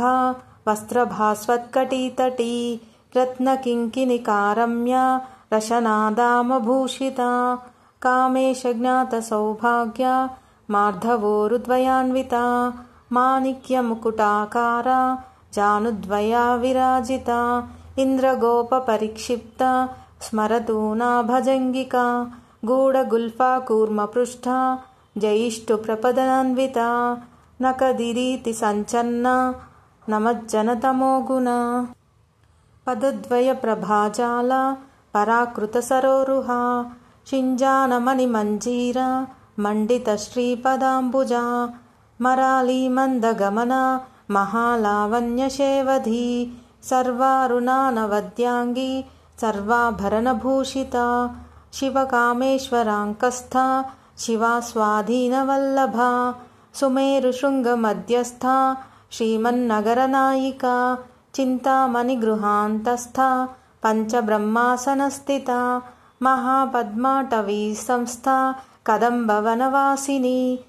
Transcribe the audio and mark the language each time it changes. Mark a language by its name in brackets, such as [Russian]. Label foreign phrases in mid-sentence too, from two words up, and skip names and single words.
[Sanskrit] వస్త్రభాస్వత్కటీతటీ రత్నకింకిణికారమ్య రశనాదామభూషిత కామేశజ్ఞాతసౌభాగ్య మార్ధవోరుద్వయాన్విత మాణిక్యముకుటాకార జానుద్వయా విరాజిత ఇంద్రగోపపరిక్షిప్త స్మరతూనాభజంగిక గూఢగుల్ఫా కూర్మపృష్ఠ జయిష్ఠుప్రపదనాన్విత నకదిరీతి సంచన్న నమజ్జనతమోగుణ पदद्वयप्रभाजाला पराकृतसरोरुहा शिञ्जानमणिमञ्जीरा मण्डितश्रीपदाम्बुजा मरालीमन्दगमना महालावण्यशेवधी सर्वारुणानवद्याङ्गी सर्वाभरणभूषिता शिवकामेश्वराङ्कस्था शिवा स्वाधीनवल्लभा सुमेरुशृङ्गमध्यस्था श्रीमन्नगरनायिका चिन्तामणिगृहान्तस्था पञ्चब्रह्मासनस्थिता महापद्माटवी संस्था कदम्बवनवासिनी